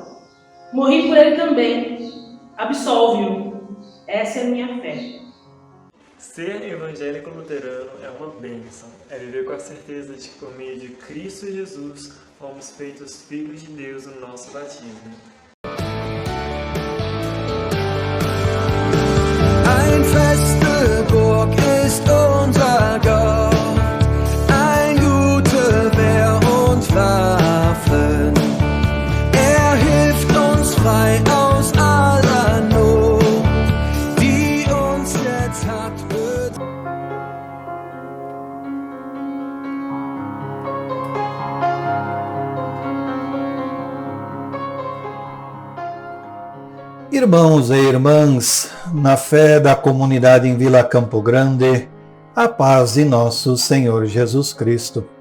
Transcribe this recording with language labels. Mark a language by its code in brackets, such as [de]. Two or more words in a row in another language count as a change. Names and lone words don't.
[pt] Morri por ele também. Absolve-o. Essa é a minha fé. Ser evangélico luterano é uma bênção. É viver com a certeza de que por meio de Cristo Jesus fomos feitos filhos de Deus no nosso batismo. [de] Ein feste Burg ist unser Gott, ein gute Wehr und Waffen. Er hilft uns frei aus aller Not, die uns jetzt hat bedroht. [pt] Irmãos e irmãs, na fé da comunidade em Vila Campo Grande, a paz de nosso Senhor Jesus Cristo.